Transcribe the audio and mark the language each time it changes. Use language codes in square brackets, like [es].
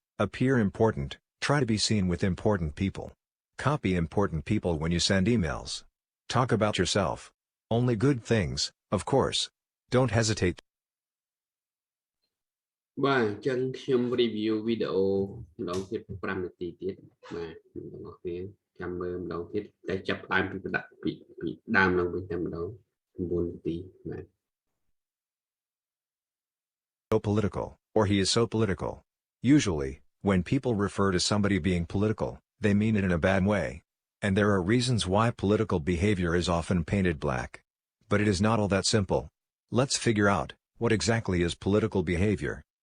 [en] Appear important, try to be seen with important people. Copy important people when you send emails. Talk about yourself. Only good things, of course. Don't hesitate. [km] បាទអញ្ចឹងខ្ញុំ review វីដេអូម្ដងទៀត5នាទីទៀតបាទអ្នកទាំងអស់គ្នាចាំមើលម្ដងទៀតតែចាប់ដើមពីដើមឡើងវិញតែម្ដង9នាទីបាទ [en] So political, or he is so political. Usually, when people refer to somebody being political, they mean it in a bad way. And there are reasons why political behavior is often painted black. But it is not all that simple. Let's figure out, what exactly is political behavior?